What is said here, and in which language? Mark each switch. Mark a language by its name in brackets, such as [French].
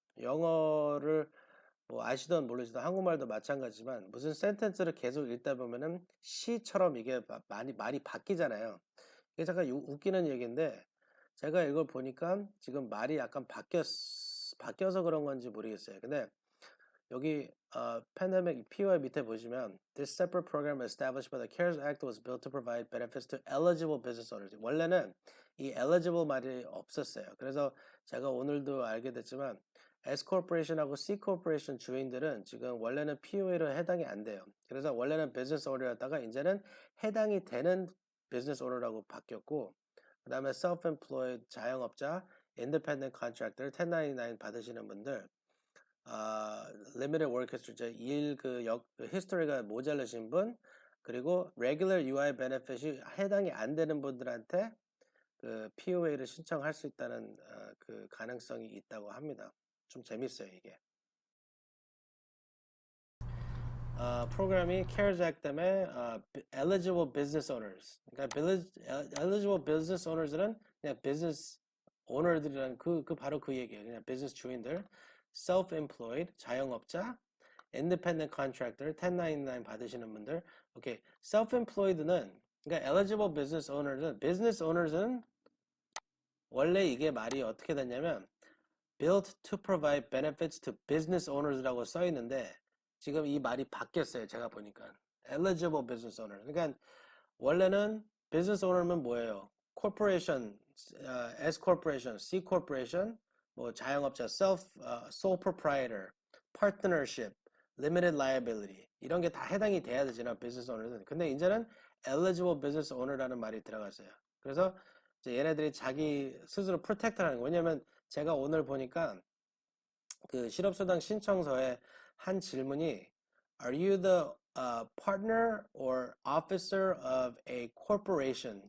[Korean] 영어를 뭐 아시던 모르시던 한국말도 마찬가지지만 무슨 센텐스를 계속 읽다 보면은 시처럼 이게 많이 말이 바뀌잖아요. 이게 잠깐 웃기는 얘기인데, 제가 이걸 보니까 지금 말이 약간 바뀌어서 그런 건지 모르겠어요. 근데 여기 팬데믹 POI 밑에 보시면 [English] This separate program established by the CARES Act was built to provide benefits to eligible business owners. [Korean] 원래는 이 eligible 말이 없었어요. 그래서 제가 오늘도 알게 됐지만 S corporation하고 C corporation 주인들은 지금 원래는 POA로 해당이 안 돼요. 그래서 원래는 business owner였다가 이제는 해당이 되는 business owner라고 바뀌었고, 그 다음에 self-employed 자영업자, independent contractor, 1099 받으시는 분들, limited work history, 히스토리가 모자르신 분, 그리고 regular UI benefit이 해당이 안 되는 분들한테 POA를 신청할 수 있다는 그 가능성이 있다고 합니다. 좀 재밌어요, 이게. 프로그램이 CARES Act 때문에 eligible business owners, 그러니까 eligible business owners는 그냥 business owner들이라는 바로 그 얘기예요. 그냥 business 주인들, self-employed 자영업자, independent contractor, 1099 받으시는 분들. 오케이. self-employed는, 그러니까 eligible business owners는 원래 이게 말이 어떻게 됐냐면 [English] built to provide benefits to business owners [Korean] 라고 써 있는데, 지금 이 말이 바뀌었어요. 제가 보니까 [English] eligible business owner. [Korean] 그러니까 원래는 business owner면 뭐예요? [English] corporation, S corporation, C corporation, 뭐 자영업자, sole proprietor, partnership, limited liability, [Korean] 이런 게 다 해당이 돼야 되잖아, [English] business owner는. [Korean] 근데 이제는 eligible business owner라는 말이 들어갔어요. 그래서 이제 얘네들이 자기 스스로 프로텍트하는 거. 왜냐면 제가 오늘 보니까 그 실업수당 신청서에 한 질문이 [English] Are you the partner or officer of a corporation?